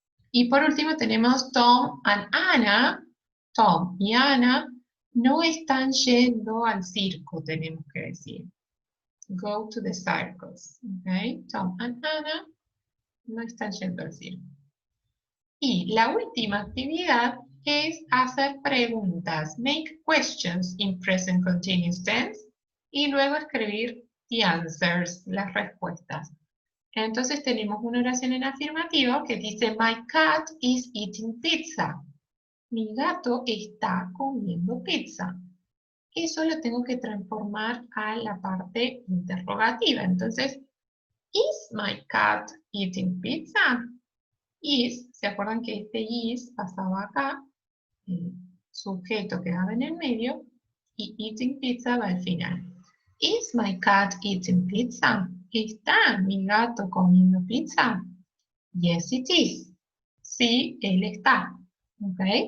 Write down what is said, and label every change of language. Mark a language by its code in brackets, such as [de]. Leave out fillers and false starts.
[es] Y por último tenemos Tom and Anna. Tom y Anna no están yendo al circo, tenemos que decir. [en] Go to the circus. Okay? [es] Tom and Anna no están yendo al circo. Y la última actividad es hacer preguntas. [en] Make questions in present continuous tense. [es] Y luego escribir [en] the answers, [es] las respuestas. Entonces tenemos una oración en afirmativo que dice, [en] my cat is eating pizza. [es] Mi gato está comiendo pizza. Eso lo tengo que transformar a la parte interrogativa. [en] Entonces, is my cat eating pizza? [es] Is, ¿se acuerdan que este is pasaba acá? El sujeto quedaba en el medio y [en] eating pizza [es] va al final. [en] Is my cat eating pizza? [es] ¿Está mi gato comiendo pizza? [en] Yes, it is. [es] Sí, él está. [en] ¿Ok?